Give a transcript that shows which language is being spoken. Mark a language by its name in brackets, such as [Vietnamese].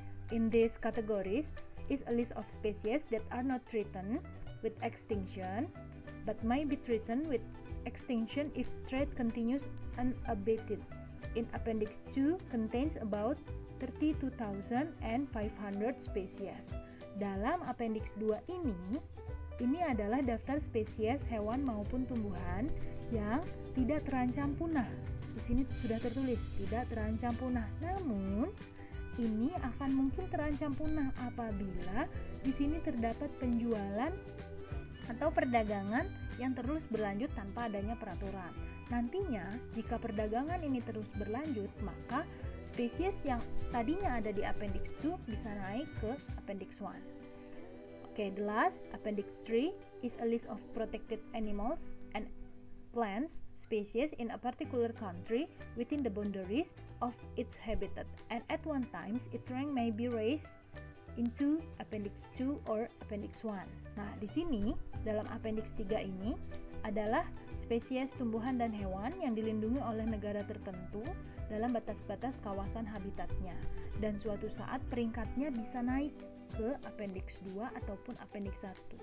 [English] In these categories is a list of species that are not threatened with extinction, but may be threatened with extinction if trade continues unabated. In Appendix 2 contains about 32,500 species. [Indonesian] Dalam Appendix 2 ini adalah daftar spesies hewan maupun tumbuhan yang tidak terancam punah. Di sini sudah tertulis tidak terancam punah. Namun, ini akan mungkin terancam punah apabila di sini terdapat penjualan atau perdagangan yang terus berlanjut tanpa adanya peraturan. Nantinya, jika perdagangan ini terus berlanjut, maka spesies yang tadinya ada di Appendix 2 bisa naik ke Appendix 1. [English] Okay, the last, Appendix 3, is a list of protected animals and plants species in a particular country within the boundaries of its habitat, and at one time its rank may be raised into Appendix 2 or Appendix 1. [Indonesian] Nah, di sini dalam Appendix 3 ini adalah spesies tumbuhan dan hewan yang dilindungi oleh negara tertentu dalam batas-batas kawasan habitatnya, dan suatu saat peringkatnya bisa naik ke Appendix 2 ataupun Appendix 1.